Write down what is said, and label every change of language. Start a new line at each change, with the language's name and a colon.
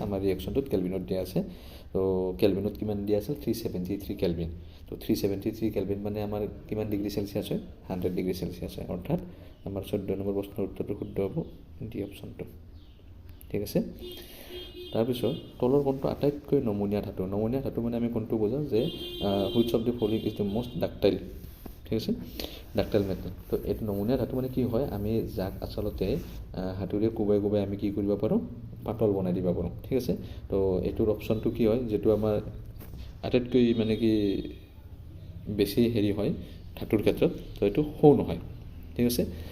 Assamese: আমাৰ ৰিয়েকশ্যনটোত কেলভিনত দিয়া আছে। তো কেলভিনত কিমান দিয়া আছে? 373 কেলভিন। তো 373 কেলভিন মানে আমাৰ কিমান ডিগ্ৰী চেলচিয়াছ হয়? 100 ডিগ্ৰী চেলচিয়াছ হয়। অৰ্থাৎ আমাৰ 14 নম্বৰ প্ৰশ্নৰ উত্তৰটো শুদ্ধ হ'ব ডি অপশ্যনটো, ঠিক আছে। তাৰপিছত তলৰ কোনটো আটাইতকৈ নমনীয়া ধাতু? নমনীয়া ধাতু মানে আমি কোনটো বুজাওঁ যে
English: which of the following is the most ductile,
Assamese: ঠিক আছে,
English: Ductile metal.
Assamese: তো এইটো নমনীয়া ধাতু মানে কি হয়? আমি যাক আচলতে হাতুৰিৰে কোবাই আমি কি কৰিব পাৰোঁ? পাতল বনাই দিব পাৰোঁ, ঠিক আছে। তো এইটোৰ অপশ্যনটো কি হয়? যিটো আমাৰ আটাইতকৈ মানে কি বেছি হেৰি হয় ধাতুৰ ক্ষেত্ৰত, তো এইটো সোণ হয়, ঠিক আছে।